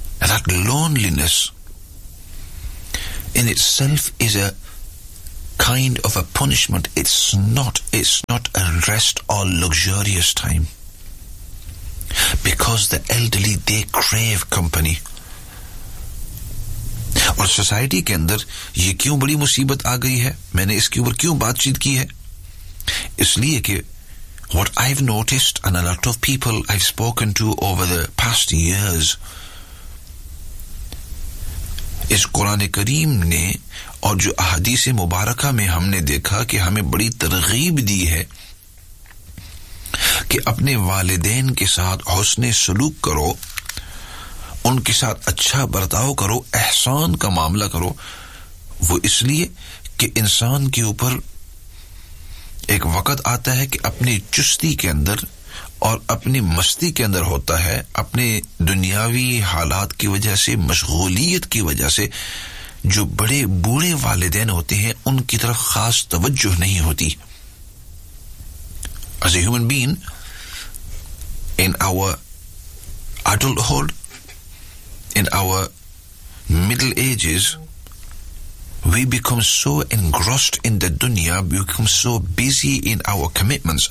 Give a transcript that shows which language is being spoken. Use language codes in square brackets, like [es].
[en] That loneliness in itself is a kind of a punishment. It's not a rest or luxurious time. Because the elderly, they crave company. [hi] और society के अंदर ये क्यों बड़ी मुसीबत आ गई है, मैंने इसके ऊपर क्यों बातचीत की है, इसलिए कि [en] what I've noticed and a lot of people I've spoken to over the past years, [hi] इस कुरान करीम ने और जो अहदीस मुबारका में हमने देखा कि हमें बड़ी तरगीब दी है कि अपने वालिदैन के साथ हुस्ने सलूक करो, उनके साथ अच्छा बर्ताव करो, एहसान का मामला करो. वो इसलिए कि इंसान के ऊपर एक वक्त आता है कि अपनी चुस्ती के अंदर और अपनी मस्ती के अंदर होता है, अपने दुनियावी हालात की वजह से, मशगूलियत की वजह से, जो बड़े बूढ़े वालिदैन होते हैं उनकी तरफ खास तवज्जो नहीं होती. [en] As a human being, in our adulthood, in our middle ages, we become so engrossed in the dunya, we become so busy in our commitments.